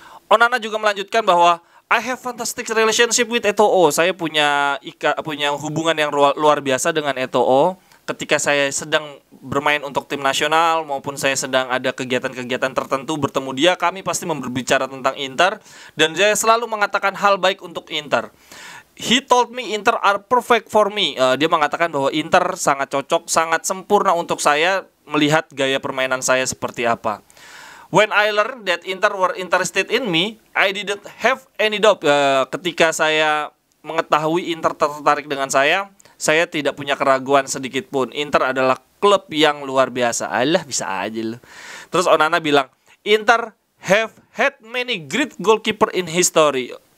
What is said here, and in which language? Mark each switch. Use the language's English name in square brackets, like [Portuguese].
[Indonesian] Onana juga melanjutkan bahwa [English] I have fantastic relationship with Eto'o. [Indonesian] Saya punya hubungan yang luar biasa dengan Eto'o. Ketika saya sedang bermain untuk tim nasional maupun saya sedang ada kegiatan-kegiatan tertentu bertemu dia, kami pasti berbicara tentang Inter. Dan saya selalu mengatakan hal baik untuk Inter. [English] He told me Inter are perfect for me. [Indonesian] Dia mengatakan bahwa Inter sangat cocok, sangat sempurna untuk saya, melihat gaya permainan saya seperti apa. [English] When I learned that Inter were interested in me, I didn't have any doubt. [Indonesian] Ketika saya mengetahui Inter tertarik dengan saya tidak punya keraguan sedikit pun. Inter adalah klub yang luar biasa. Alah, bisa aja loh. Terus Onana bilang, [English] Inter have had many great goalkeeper in history.